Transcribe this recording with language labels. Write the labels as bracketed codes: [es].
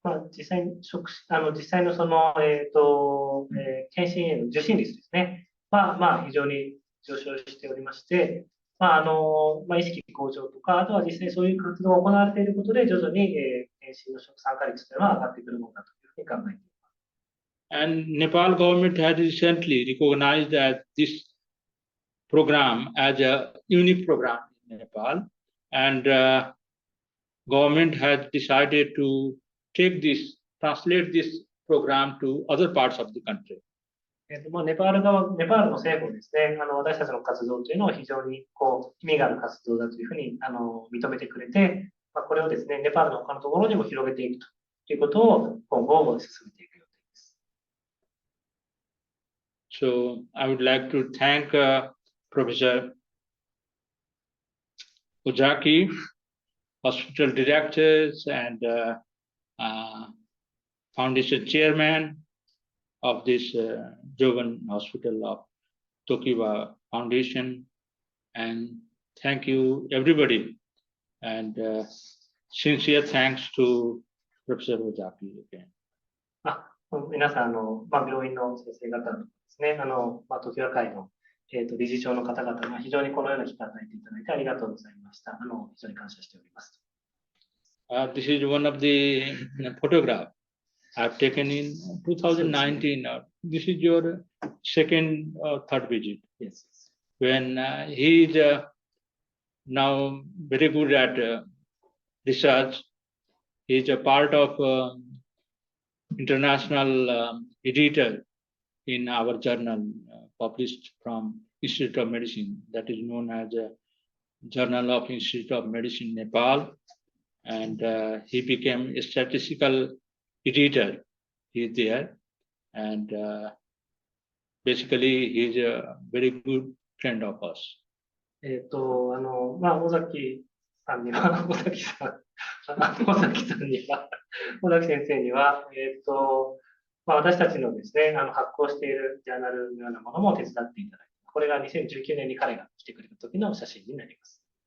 [ja] 実際に実際の検診への受診率ですね。非常に上昇しておりまして、意識向上とか、あとは実際そういう活動が行われていることで、徐々に、検診の参加率というのは上がってくるものだというふうに考えています。 [en] And Nepal government has recently recognized that this program as a unique program in Nepal, and government has decided to translate this program to other parts of the country. [ja] ネパールの政府もですね、私たちの活動というのを非常に意味がある活動だというふうに認めてくれて、これをですね、ネパールの他のところにも広げていくということを今後進めていく予定です。 [en] So I would like to thank Professor Ozaki, hospital directors, and foundation chairman of this Jogan Hospital of Tokiwa Foundation, and thank you everybody, and sincere thanks to Professor Ozaki again. [ja] 皆さん病院の先生方ですね、常盤会の、理事長の方々が非常にこのような機会を与えていただいてありがとうございました。非常に感謝しております。 [en] This is one of the photograph I've taken in 2019. This is your second or third visit. Yes. When he is now very good at research. He is a part of international editor in our journal published from Institute of Medicine, that is known as Journal of Institute of Medicine Nepal, and he became a statistical editor. He is there, and basically he is a very good friend of us. [ja] 尾崎さんには、尾崎先生には、私たちのですね、発行しているジャーナルのようなものも手伝っていただいて、これが2019年に彼が来てくれた時の写真になります。